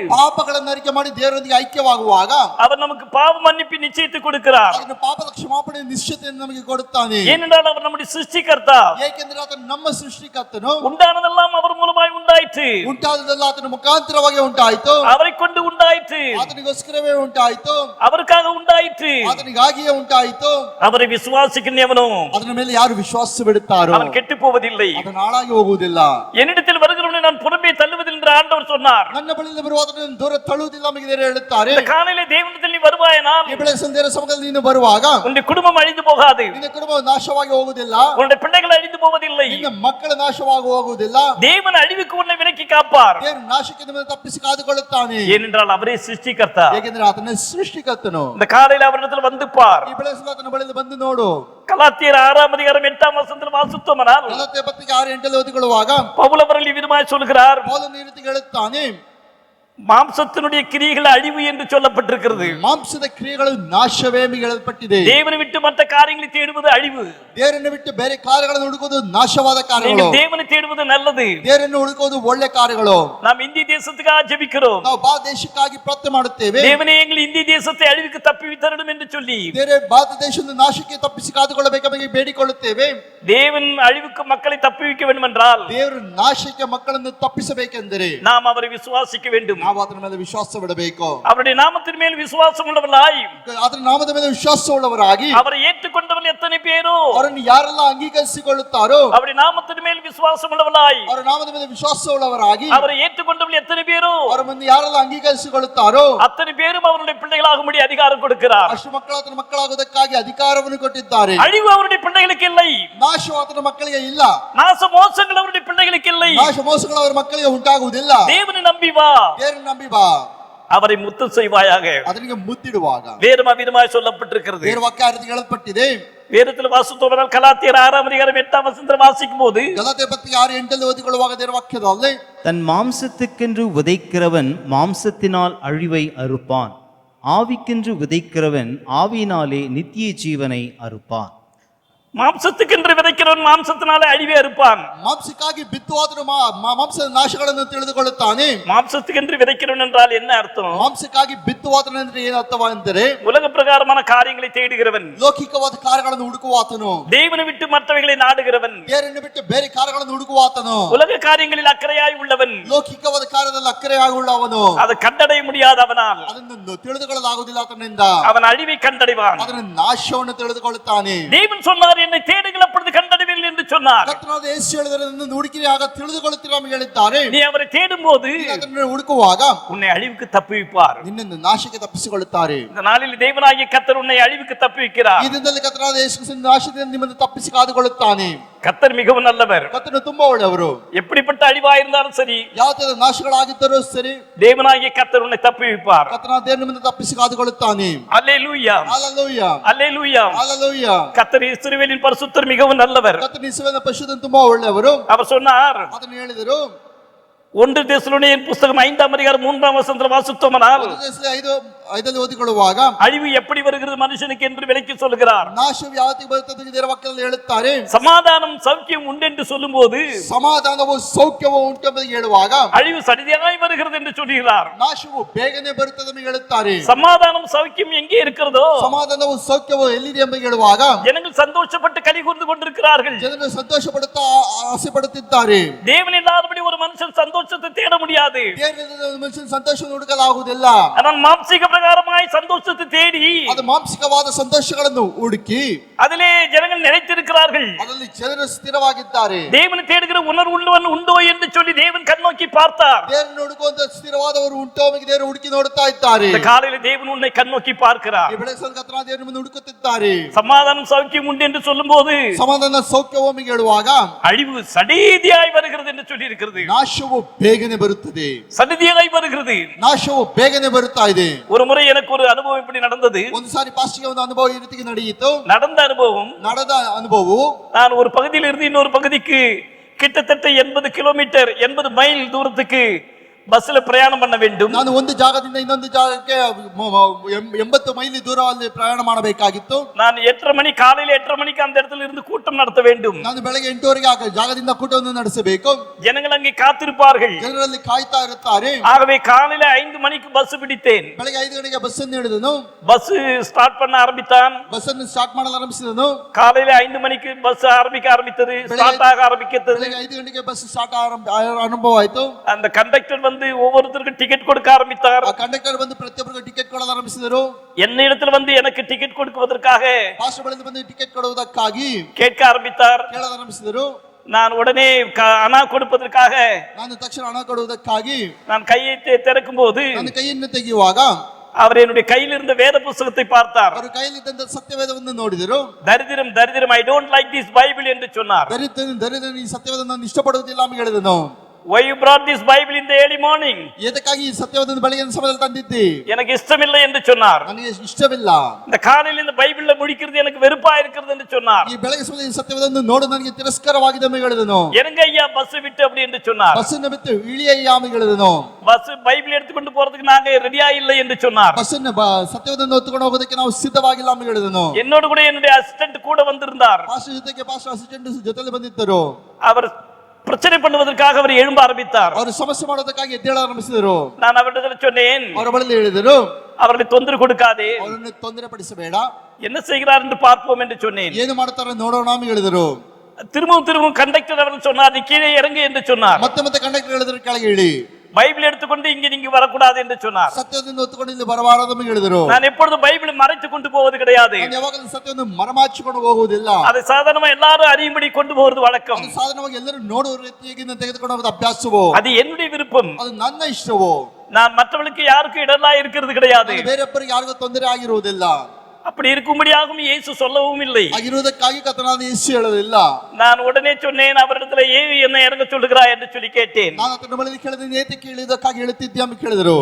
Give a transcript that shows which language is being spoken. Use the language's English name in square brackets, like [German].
[Kannada] ಪಾಪಗಳನ್ನು ಅರಿಕೆ ಮಾಡಿ ದೇವರೊಂದಿಗೆ ಐಕ್ಯವಾಗುವಾಗ [Tamil] அவர் நமக்கு பாவ மன்னிப்பு நிச்சயித்து கொடுக்கிறார். [Kannada] ಅದನ್ನು ಪಾಪದ ಕ್ಷಮಾಪಣೆ ನಿಶ್ಚಯತೆಯನ್ನು ನಮಗೆ ಕೊಡುತ್ತಾನೆ. [Tamil] ஏனென்றால் அவர் நம்முடைய சிருஷ்டிகர்த்தா. [Kannada] ಏಕೆಂದರೆ ಆತನು ನಮ್ಮ ಸೃಷ್ಟಿಕರ್ತನು. [Tamil] உண்டானதெல்லாம் அவர் மூலமாய் உண்டாயிற்று. [Kannada] ಉಂಟಾದದೆಲ್ಲ ಆತನ ಮುಖಾಂತರವಾಗಿ ಉಂಟಾಯಿತು. [Tamil] அவரை கொண்டு உண்டாயிற்று. [Kannada] ಆತನಿಗೋಸ್ಕರವೇ ಉಂಟಾಯಿತು. [Tamil] அவருக்காக உண்டாயிற்று. [Kannada] ಆತನಿಗಾಗಿಯೇ ಉಂಟಾಯಿತು. [Tamil] அவரை விசுவாசிக்கிறவனோ [Kannada] ಅದರ ಮೇಲೆ ಯಾರು ವಿಶ್ವಾಸವಿಡುತ್ತಾರೋ [Tamil] அவன் [Kannada] ಕೆಟ್ಟು [Tamil] போவதில்லை. [Kannada] ಅದನ್ನು ಹಾಳಾಗಿ ಹೋಗುವುದಿಲ್ಲ. [Tamil] என்னிடத்தில் வருகிறவனை நான் புறம்பே தள்ளுவதில்லை என்று ஆண்டவர் சொன்னார். [Kannada] ನನ್ನ ಬಳಿಯಿಂದ ಬರುವಾತನನ್ನು ದೂರ ತಳ್ಳುವುದಿಲ್ಲ ನಮಗೆ ದೇವರು ಹೇಳುತ್ತಾರೆ. [Tamil] இந்த காலையிலே தேவனிடத்தில் நீ வருவாயனால் [Kannada] ಈ ಬೆಳಗ್ಗೆ ಸಂದೇರ ಸಮಯದಲ್ಲಿ ನೀನು ಬರುವಾಗ [Tamil] உன்னுடைய குடும்பம் அழிந்து போகாது. [Kannada] ನಿನ್ನ ಕುಟುಂಬ ನಾಶವಾಗಿ ಹೋಗುವುದಿಲ್ಲ. [Tamil] உன்னுடைய பிள்ளைகள் அழிந்து போவதில்லை. [Kannada] ನಿನ್ನ ಮಕ್ಕಳ ನಾಶವಾಗಿ ಹೋಗುವುದಿಲ್ಲ. [Tamil] தேவன் அழிவுக்கு உன்னை விலக்கி காப்பார். [Kannada] ದೇವರು ನಾಶಕ್ಕೆ ನಿಮ್ಮನ್ನು ತಪ್ಪಿಸಿ ಕಾದುಕೊಳ್ಳುತ್ತಾನೆ. [Tamil] ஏனென்றால் அவரே சிருஷ்டிகர்த்தா. [Kannada] ಏಕೆಂದರೆ ಆತನ ಸೃಷ್ಟಿಕರ್ತನು. [Tamil] இந்த காலையில அவரிடத்தில் வந்து பார். [Kannada] ಈ ಬೆಳಗ್ಗೆ ಆತನ ಬಳಿಯಿಂದ ಬಂದು ನೋಡು. [Tamil] கலாத்தியர் 6 அதிகாரம் 8 வசனத்தில் வாசித்தோமானால் [Kannada] ಗಲಾತ್ಯ ಪತ್ರಿಕೆ 6:8 ಓದಿಕೊಳ್ಳುವಾಗ [Tamil] பவுல் அவர்கள் இவ்விதமாய் சொல்கிறார், [Kannada] ಪೌಲನು ಈ ರೀತಿ ಹೇಳುತ್ತಾನೆ, [Tamil] மாம்சத்தினுடைய கிரியைகள் அழிவு என்று சொல்லப்பட்டிருக்கிறது. [Kannada] ಮಾಂಸದ ಕ್ರಿಯೆಗಳು ನಾಶವೇ ಎಂದು ಹೇಳಲ್ಪಟ್ಟಿದೆ. [Tamil] தேவனை விட்டு மற்ற காரியங்களை தேடுவது அழிவு. [Kannada] ದೇವರನ್ನು ಬಿಟ್ಟು ಬೇರೆ ಕಾರ್ಯಗಳನ್ನು ಹುಡುಕುವುದು ನಾಶವಾದ ಕಾರ್ಯಗಳು. [Tamil] நீங்கள் தேவனை தேடுவது நல்லது. [Kannada] ದೇವರನ್ನು ಹುಡುಕುವುದು ಒಳ್ಳೆ ಕಾರ್ಯಗಳು. [Tamil] நாம் இந்திய தேசத்துக்காக ஜெபிக்கிறோம். [Kannada] ನಾವು ಭಾರತ ದೇಶಕ್ಕಾಗಿ ಪ್ರಾರ್ಥನೆ ಮಾಡುತ್ತೇವೆ. [Tamil] தேவனே எங்கள் இந்திய தேசத்தை அழிவுக்கு தப்புவித்தரணும் என்று சொல்லி [Kannada] ಬೇರೆ ಭಾರತ ದೇಶದ ನಾಶಕ್ಕೆ ತಪ್ಪಿಸಿ ಕಾದುಕೊಳ್ಳಬೇಕೆಂಬ ಬೇಡಿಕೊಳ್ಳುತ್ತೇವೆ. [Tamil] தேவன் அழிவுக்கு மக்களை தப்புவிக்க வேண்டும் என்றால் [Kannada] ದೇವರು ನಾಶಕ್ಕೆ ಮಕ್ಕಳನ್ನು ತಪ್ಪಿಸಬೇಕೆಂದರೆ [Tamil] நாம் அவரை விசுவாசிக்க வேண்டும். [Kannada] ನಾವು ಅದರ ಮೇಲೆ ವಿಶ್ವಾಸವಿಡಬೇಕು. [Tamil] அவருடைய நாமத்தின் மேல் விசுவாசம் உள்ளவர்களாய் [Kannada] ಅದರ ನಾಮದ ಮೇಲೆ ವಿಶ್ವಾಸವುಳ್ಳವರಾಗಿ [Tamil] அவரை ஏற்றுக்கொண்டவர்கள் எத்தனை பேரோ [Kannada] ಅವರನ್ನು ಯಾರೆಲ್ಲ ಅಂಗೀಕರಿಸಿಕೊಳ್ಳುತ್ತಾರೋ, [Tamil] அவருடைய நாமத்தின் மேல் விசுவாசம் உள்ளவர்களாய் [Kannada] ಅವರ ನಾಮದ ಮೇಲೆ ವಿಶ್ವಾಸವುಳ್ಳವರಾಗಿ [Tamil] அவரை ஏற்றுக்கொண்டவர்கள் எத்தனை பேரோ [Kannada] ಅವರ ಮುಂದೆ ಯಾರೆಲ್ಲ ಅಂಗೀಕರಿಸಿಕೊಳ್ಳುತ್ತಾರೋ [Tamil] அத்தனை பேரும் அவருடைய பிள்ளைகளாகும்படி அதிகாரம் கொடுக்கிறார். [Kannada] ಅಷ್ಟು ಮಕ್ಕಳು ಆತನ ಮಕ್ಕಳಾಗುವುದಕ್ಕಾಗಿ ಅಧಿಕಾರವನ್ನು ಕೊಟ್ಟಿದ್ದಾರೆ. [Tamil] அழிவு அவருடைய பிள்ளைகளுக்கு இல்லை. [Kannada] ನಾಶವು ಆತನ ಮಕ್ಕಳಿಗೆ ಇಲ್ಲ. [Tamil] நாச மோசங்கள் அவருடைய பிள்ளைகளுக்கு இல்லை. [Kannada] ನಾಶ ಮೋಸಗಳು ಅವರ ಮಕ್ಕಳಿಗೆ ಉಂಟಾಗುವುದಿಲ್ಲ. [Tamil] தேவனை நம்பி வா, [Kannada] ದೇವರನ್ನು ನಂಬಿ ಬಾ, [Tamil] அவரை முத்தம் செய்வாயாக. [Kannada] ಅದನಿಗೆ ಮುತ್ತಿಡುವಾಗ [Tamil] வேறும் அவ்விதமாய் சொல்லப்பட்டிருக்கிறது. [Kannada] ದೇವರ ವಾಕ್ಯ ಆ ರೀತಿ ಹೇಳಲ್ಪಟ್ಟಿದೆ. [Tamil] வேதத்தில் வாசித்தோமானால் கலாத்தியர் 6 அதிகாரம் 8 வசனத்தில் வாசிக்கும் போது [Kannada] ಗಲಾತ್ಯ ಪತ್ರಿಕೆ 6:8 ಓದಿಕೊಳ್ಳುವಾಗ ದೇವರ ವಾಕ್ಯದಲ್ಲಿ [Tamil] தன் மாம்சத்துக்கென்று விதைக்கிறவன் மாம்சத்தினால் அழிவை அறுப்பான், ஆவிக்கென்று விதைக்கிறவன் ஆவியினாலே நித்திய ஜீவனை அறுப்பான். மாம்சத்துக்கென்று விதைக்கிறவன் மாம்சத்தினாலே அழிவே அறுப்பான். [Kannada] ಮಾಂಸಕ್ಕಾಗಿ ಬಿತ್ತುವಾದರೂ ಮಾಂಸದ ನಾಶಗಳನ್ನು ತಿಳಿದುಕೊಳ್ಳುತ್ತಾನೆ. [Tamil] மாம்சத்துக்கென்று விதைக்கிறவன் என்றால் என்ன அர்த்தம்? [Kannada] ಮಾಂಸಕ್ಕಾಗಿ ಬಿತ್ತುವಾತನು ಅಂದ್ರೆ ಏನು ಅರ್ಥವೆಂದರೆ [Tamil] உலக பிரகாரமான காரியங்களை தேடுகிறவன், [Kannada] ಲೌಕಿಕವಾದ ಕಾರ್ಯಗಳನ್ನು ಹುಡುಕುವಾತನು, [Tamil] தேவனை விட்டு மற்றவைகளை நாடுகிறவன், [Kannada] ದೇವರನ್ನು ಬಿಟ್ಟು ಬೇರೆ ಕಾರ್ಯಗಳನ್ನು ಹುಡುಕುವಾತನು, [Tamil] உலக காரியங்களில் அக்கறையாய் உள்ளவன், [Kannada] ಲೌಕಿಕವಾದ ಕಾರ್ಯದಲ್ಲಿ ಅಕ್ಕರೆಯಾಗುಳ್ಳವನು, [Tamil] அதை கண்டடைய முடியாதவனால் [Kannada] ಅದನ್ನು ತಿಳಿದುಕೊಳ್ಳಲಾಗುವುದಿಲ್ಲ ಆತನಿಂದ, [Tamil] அவன் அழிவை கண்டடைவான். [Kannada] ಅದರ ನಾಶವನ್ನು ತಿಳಿದುಕೊಳ್ಳುತ್ತಾನೆ. [Tamil] தேவன் சொன்னார், என்னை தேடுங்கள் அப்பொழுது கண்டடைவீர்கள் என்று சொன்னார். [Kannada] ಕರ್ತನಾದ ಯೇಸು ಹೇಳಿದರನ್ನು ಹುಡುಕಿರಿ ಆಗ ತಿಳಿದುಕೊಳ್ಳುತ್ತೀರಾ ಎಂದು ಹೇಳಿದ್ದಾರೆ. [Tamil] நீ அவரை தேடும் போது [Kannada] ಅದನ್ನು ಹುಡುಕುವಾಗ [Tamil] உன்னை அழிவுக்கு தப்புவிப்பார். [Kannada] ನಿನ್ನನ್ನು ನಾಶಕ್ಕೆ ತಪ್ಪಿಸಿಕೊಳ್ಳುತ್ತಾರೆ. [Tamil] இந்த நாளில் தேவனாகிய கர்த்தர் உன்னை அழிவுக்கு தப்புவிக்கிறார். [Kannada] ಈ ದಿನದಲ್ಲಿ ಕರ್ತನಾದ ಯೇಸು ಕ್ರಿಸ್ತನ ನಾಶದಿಂದ ನಿಮ್ಮನ್ನು ತಪ್ಪಿಸಿ ಕಾದುಕೊಳ್ಳುತ್ತಾನೆ. [Tamil] கர்த்தர் மிகவும் நல்லவர். [Kannada] ಕರ್ತನು ತುಂಬಾ ಒಳ್ಳೆಯವರು. [Tamil] எப்படிப்பட்ட அழிவா இருந்தாலும் சரி, [Kannada] ಯಾವ ತರ ನಾಶಗಳಾಗಿದ್ದರೂ ಸರಿ, [Tamil] தேவனாகிய கர்த்தர் உன்னை தப்புவிப்பார். [Kannada] ಕರ್ತನಾದ ದೇವರು ನಿಮ್ಮನ್ನು ತಪ್ಪಿಸಿ ಕಾದುಕೊಳ್ಳುತ್ತಾನೆ. [Tamil] அல்லேலூயா, [Kannada] ಹಲ್ಲೆಲೂಯಾ, [Tamil] அல்லேலூயா. [Kannada] ಹಲ್ಲೆಲೂಯಾ. [Tamil] கர்த்தர் இஸ்ரவேலின் பரிசுத்தர் மிகவும் நல்லவர். [Kannada] ಕರ್ತನ ಇಸ್ರಾಯೇಲಿನ ಪರಿಶುದ್ಧನು ತುಂಬಾ ಒಳ್ಳೆಯವರು. [Tamil] அவர் சொன்னார், [Kannada] ಅದನ್ನು ಹೇಳಿದರು. [Tamil] 1 தெசலோனியர் புத்தகம் 5 அதிகாரம் 3 வசனத்தில் வாசித்தோமானால் [Kannada] 5 ಓದಿಕೊಳ್ಳುವಾಗ [Tamil] அழிவு எப்படி வருகிறது மனுஷனுக்கு என்று விளக்கி சொல்கிறார். [Kannada] ನಾಶವು ಯಾವತ್ತಿಗೆ ಬರುತ್ತದೆ ಎಂದು ದೇವರ ವಾಕ್ಯದಲ್ಲಿ ಹೇಳುತ್ತಾರೆ. [Tamil] சமாதானம் சௌக்கியம் உண்டு என்று சொல்லும்போது [Kannada] ಸಮಾಧಾನವು ಸೌಖ್ಯವು ಉಂಟು ಎಂದು ಹೇಳುವಾಗ [Tamil] அழிவு சடிதியாய் வருகிறது என்று சொல்கிறார். [Kannada] ನಾಶವು ಬೇಗನೆ ಬರುತ್ತದೆ ಎಂದು ಹೇಳುತ್ತಾರೆ. [Tamil] சமாதானம் சௌக்கியம் எங்கே இருக்கிறதோ [Kannada] ಸಮಾಧಾನವು ಸೌಖ್ಯವು ಎಲ್ಲಿದೆ ಎಂದು ಹೇಳುವಾಗ [Tamil] ஜனங்கள் சந்தோஷப்பட்டு களி கூர்ந்து கொண்டிருக்கிறார்கள். [Kannada] ಜನರು ಸಂತೋಷ ಪಡುತ್ತಾ ಆಸೆ ಪಡುತ್ತಿದ್ದಾರೆ. [Tamil] தேவன் இல்லாதபடி ஒரு மனுஷன் சந்தோஷத்தை தேட முடியாது. [Kannada] ದೇವರಿಲ್ಲದೆ ಒಂದು ಮನುಷ್ಯನ ಸಂತೋಷವನ್ನು ಹುಡುಕಲಾಗುವುದಿಲ್ಲ. [Tamil] ஆனால் மாம்சீக பிரகாரமாய் சந்தோஷத்தை தேடி [Kannada] ಅದು ಮಾಂಸಿಕವಾದ ಸಂತೋಷಗಳನ್ನು ಹುಡುಕಿ [Tamil] அதிலே ஜனங்கள் நிலைத்திருக்கிறார்கள். [Kannada] ಅದರಲ್ಲಿ ಜನರು ಸ್ಥಿರವಾಗಿದ್ದಾರೆ. [Tamil] தேவனை தேடுகிற உணர்வு உள்ளவன் உண்டோ என்று சொல்லி தேவன் கண்ணோக்கி பார்த்தார். [Kannada] ದೇವರನ್ನು ಹುಡುಕುವಂತ ಸ್ಥಿರವಾದವರು ಉಂಟೋ ಅವರಿಗೆ ದೇವರು ಹುಡುಕಿ ನೋಡುತ್ತಾ ಇದ್ದಾರೆ. [Tamil] இந்த காலையில தேவன் உன்னை கண்ணோக்கி பார்க்கிறார். [Kannada] ಈ ಬೆಳಗ್ಗೆ ಕರ್ತನಾದ ದೇವರು ನಿಮ್ಮನ್ನು ಹುಡುಕುತ್ತಿದ್ದಾರೆ. [Tamil] சமாதானம் சௌக்கியம் உண்டு என்று சொல்லும்போது [Kannada] ಸಮಾಧಾನ ಸೌಖ್ಯ ಒಮ್ಮೆಗೆ ಹೇಳುವಾಗ [Tamil] அழிவு சடீதியாய் வருகிறது என்று சொல்லி இருக்கிறது. [Kannada] ನಾಶವು ಬೇಗನೆ ಬರುತ್ತದೆ. [Tamil] சடீதியாய் வருகிறது. [Kannada] ನಾಶವು ಬೇಗನೆ ಬರುತ್ತಾ ಇದೆ. [Tamil] ஒரு முறை எனக்கு ஒரு அனுபவம் இப்படி நடந்தது. [Kannada] ಒಂದು ಸಾರಿ ಪಾಸ್ಟಿಗೆ ಒಂದು ಅನುಭವ ಈ ರೀತಿಗೆ ನಡೆಯಿತು. [Tamil] நடந்த அனுபவம், [Kannada] ನಡೆದ ಅನುಭವವು [Tamil] நான் ஒரு பகுதியில் இருந்து இன்னொரு பகுதிக்கு கிட்டத்தட்ட 80 கிலோமீட்டர் 80 மைல் தூரத்துக்கு பஸ்ல பிரயாணம் பண்ண வேண்டும். [Kannada] ನಾನು ಒಂದು ಜಾಗದಿಂದ ಇನ್ನೊಂದು ಜಾಗಕ್ಕೆ 80 ಮೈಲಿ ದೂರದಲ್ಲಿ ಪ್ರಯಾಣ ಮಾಡಬೇಕಾಗಿತ್ತು. [Tamil] நான் 8:30 மணி காலையில 8:30 மணிக்கு அந்த இடத்துல இருந்து கூட்டம் நடத்த வேண்டும். [Kannada] ನಾನು ಬೆಳಗ್ಗೆ 8 ಆ ಜಾಗದಿಂದ ಕೂಟವನ್ನು ನಡೆಸಬೇಕು. [Tamil] ஜனங்கள் அங்கே காத்திருப்பார்கள். [Kannada] ಜನರಲ್ಲಿ ಕಾಯ್ತಾ ಇರುತ್ತಾರೆ. [Tamil] ஆகவே காலையில 5 மணிக்கு பஸ் பிடித்தேன். [Kannada] ಬೆಳಗ್ಗೆ 5 ಗಂಟೆಗೆ ಬಸ್ ಅನ್ನು ಹಿಡಿದನು. [Tamil] பஸ் ஸ்டார்ட் பண்ண ஆரம்பித்தான். [Kannada] ಬಸ್ ಅನ್ನು ಸ್ಟಾರ್ಟ್ ಮಾಡಲು ಆರಂಭಿಸಿದನು. [Tamil] காலையில 5 மணிக்கு பஸ் ஆரம்பித்தது, ஸ்டார்ட் ஆக ஆரம்பித்தது. [Kannada] ಬೆಳಗ್ಗೆ 5 ಗಂಟೆಗೆ ಬಸ್ ಸ್ಟಾರ್ಟ್ ಅನುಭವ ಆಯಿತು. [Tamil] அந்த கண்டக்டர் வந்து ஒவ்வொருத்தருக்கும் டிக்கெட் கொடுக்க ஆரம்பித்தார். [Kannada] ಆ ಕಂಡಕ್ಟರ್ ಬಂದು ಪ್ರತಿಯೊಬ್ಬರಿಗೂ ಟಿಕೆಟ್ ಕೊಡಲು ಆರಂಭಿಸಿದರು. [Tamil] என்ன இடத்துல வந்து எனக்கு டிக்கெட் கொடுப்பதற்காக [Kannada] ಪಾಸ್ಟರ್ ಬಳಿಗೆ ಬಂದು ಟಿಕೆಟ್ ಕೊಡುವುದಕ್ಕಾಗಿ [Tamil] கேட்க ஆரம்பித்தார். [Kannada] ಕೇಳಲು ಆರಂಭಿಸಿದರು. [Tamil] நான் உடனே [Kannada] ಹಣ [Tamil] கொடுப்பதற்காக [Kannada] ನಾನು ತಕ್ಷಣ ಹಣ ಕೊಡುವುದಕ್ಕಾಗಿ [Tamil] நான் கையை திறக்கும் போது [Kannada] ನನ್ನ ಕೈಯನ್ನು ತೆಗೆಯುವಾಗ [Tamil] அவர் என்னுடைய கையில் இருந்த வேத புத்தகத்தை பார்த்தார். [Kannada] ಅವರು ಕೈಯಲ್ಲಿದ್ದಂತ ಸತ್ಯವೇದವನ್ನು ನೋಡಿದರು. [Tamil] தரித்திரம் தரித்திரம், [English] I don't like this Bible [Tamil] என்று சொன்னார். [Kannada] ದರಿದ್ರ ಈ ಸತ್ಯವೇದವನ್ನು ನಾನು ಇಷ್ಟಪಡುವುದಿಲ್ಲ ಅಂತ ಹೇಳಿದನು. [English] Why you brought this Bible in the early morning? [Kannada] ಎದಕ್ಕಾಗಿ ಈ ಸತ್ಯವೇದವನ್ನು ಬೆಳಗಿನ ಸಮಯದಲ್ಲಿ ತಂದಿದ್ದಿ? [Tamil] எனக்கு இஷ்டமில்லை என்று சொன்னார். [Kannada] ನನಗೆ ಇಷ್ಟವಿಲ್ಲ. [Tamil] இந்த காலையில் இந்த பைபிள்ல முடிக்கிறது எனக்கு வெறுப்பா இருக்கிறது என்று சொன்னார். [Kannada] ಈ ಬೆಳಗ್ಗೆ ಸಮಯದಲ್ಲಿ ಈ ಸತ್ಯವೇದವನ್ನು ನೋಡು ನನಗೆ ತಿರಸ್ಕಾರವಾಗಿದೆ ಅಂತ ಹೇಳಿದನು. [Tamil] எனக்கு ஐயா பஸ் விட்டு அப்படி என்று சொன்னார். [Kannada] ಬಸ್ಸನ್ನು ಬಿಟ್ಟು ಇಳಿಯಯ್ಯ ಅಂತ ಹೇಳಿದನು. [Tamil] பஸ் பைபிள் எடுத்துக்கொண்டு போறதுக்கு நாங்க ரெடியா இல்லை என்று சொன்னார். [Kannada] ಬಸ್ಸನ್ನು ಸತ್ಯವೇದವನ್ನು ಹೊತ್ತುಕೊಂಡು ಹೋಗೋದಕ್ಕೆ ನಾವು ಸಿದ್ಧವಾಗಿಲ್ಲ ಅಂತ ಹೇಳಿದನು. [Tamil] என்னோடு கூட என்னுடைய அசிஸ்டன்ட் கூட வந்திருந்தார். [Kannada] ಪಾಸ್ಟರ್ ಜೊತೆಗೆ ಪಾಸ್ಟರ್ ಅಸಿಸ್ಟೆಂಟ್ ಜೊತೆಲಿ ಬಂದಿದ್ದರು. [Tamil] அவர் பிரச்சனை பண்ணுவதற்காக அவர் எழும்ப ஆரம்பித்தார். [Kannada] ಅವರು ಸಮಸ್ಯೆ ಮಾಡೋದಕ್ಕಾಗಿ ಎದ್ದೇಳ ಆರಂಭಿಸಿದರು. [Tamil] நான் அவரிடத்தில் சொன்னேன், [Kannada] ಅವರ ಬಳಿ ಹೇಳಿದರು, [Tamil] அவரை தொந்தரவு கொடுக்காதே, [Kannada] ಅವರನ್ನು ತೊಂದರೆ ಪಡಿಸಬೇಡ, [Tamil] என்ன செய்கிறார் என்று பார்ப்போம் என்று சொன்னேன். [Kannada] ಏನು ಮಾಡ್ತಾರೆ ನೋಡೋಣ ಅಂತ ಹೇಳಿದರು. [Tamil] திரும்பவும் கண்டக்டர் அவர்கள் சொன்னார், நீ கீழே இறங்கு என்று சொன்னார். [Kannada] ಮತ್ತೆ ಕಂಡಕ್ಟರ್ ಹೇಳಿದ್ರು ಕೆಳಗೆ ಇಳಿ, [Tamil] பைபிள் எடுத்துக்கொண்டு இங்க நீங்க வரக்கூடாது என்று சொன்னார். [Kannada] ಸತ್ಯವನ್ನು ಹೊತ್ತುಕೊಂಡು ಇಲ್ಲಿ ಬರಬಾರದು ಅಂತ ಹೇಳಿದರು. [Tamil] நான் எப்பொழுதும் பைபிளை மறைத்து கொண்டு போவது கிடையாது. [Kannada] ನಾನು ಯಾವಾಗಲೂ ಸತ್ಯವನ್ನು ಮರೆಮಾಚಿಕೊಂಡು ಹೋಗುವುದಿಲ್ಲ. [Tamil] அதை சாதாரணமா எல்லாரும் அறியும்படி கொண்டு போவது வழக்கம். [Kannada] ಅದು ಸಾಧಾರಣವಾಗಿ ಎಲ್ಲರೂ ನೋಡುವ ರೀತಿಯಾಗಿ ತೆಗೆದುಕೊಂಡು ಹೋಗೋದು ಅಭ್ಯಾಸವೋ, [Tamil] அது என்னுடைய விருப்பம். [Kannada] ಅದು ನನ್ನ ಇಷ್ಟವೋ. [Tamil] நான் மற்றவர்களுக்கு யாருக்கும் இடலா இருக்கிறது கிடையாது. [Kannada] ಬೇರೆಯೊಬ್ಬರಿಗೆ ಯಾರಿಗೂ ತೊಂದರೆ ಆಗಿರುವುದಿಲ್ಲ. [Tamil] அப்படி இருக்கும்படியாகவும் இயேசு சொல்லவும் இல்லை. [Kannada] ಆಗಿರುವುದಕ್ಕಾಗಿ ಕರ್ತನಾದ ಯೇಸು ಹೇಳಲಿಲ್ಲ. [Tamil] நான் உடனே சொன்னேன், அவரிடத்துல ஏன் என்ன இறங்க சொல்லுகிறாய் என்று சொல்லி கேட்டேன். [Kannada] ನಾನು ಆತನ ಬಳಿ ಕೇಳಿದ ನೇತಿ ಕೇಳಿದಕ್ಕಾಗಿ ಹೇಳುತ್ತಿದ್ದೆ ಅಂತ ಕೇಳಿದರು.